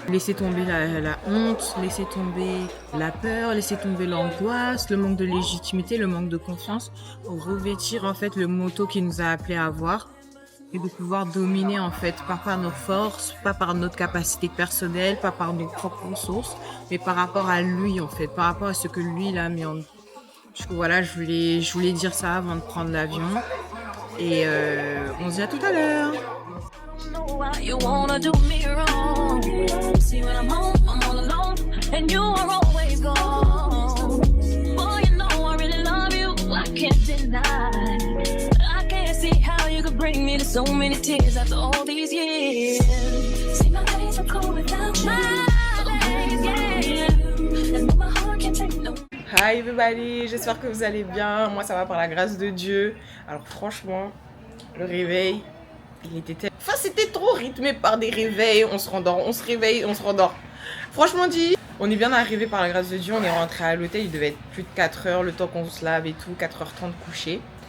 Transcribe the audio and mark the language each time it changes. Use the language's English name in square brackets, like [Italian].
[French] Laisser tomber la honte, laisser tomber la peur, laisser tomber l'angoisse, le manque de légitimité, le manque de confiance, pour revêtir en fait le motto qu'il nous a appelé à avoir et de pouvoir dominer en fait, pas par nos forces, pas par notre capacité personnelle, pas par nos propres ressources, mais par rapport à lui en fait, par rapport à ce que lui il a mis en nous. Du coup voilà, je voulais dire ça avant de prendre l'avion. Et on se dit à tout à l'heure. [English] You wanna do me wrong. See when I'm home, I'm all alone, and you are always gone. Boy, you know I really love you, I can't deny. I can't see how you could bring me to so many tears after all these years. See my days are cold without you. My days, yeah. And my heart can't take no. Hi everybody, [French] j'espère que vous allez bien. Moi ça va par la grâce de Dieu. Alors franchement, le réveil, il était tellement... Enfin c'était trop rythmé par des réveils, on se rendort, on se réveille, on se rendort. Franchement dit, on est bien arrivé par la grâce de Dieu, on est rentré à l'hôtel, il devait être plus de 4 heures, le temps qu'on se lave et tout, 4h30 couché.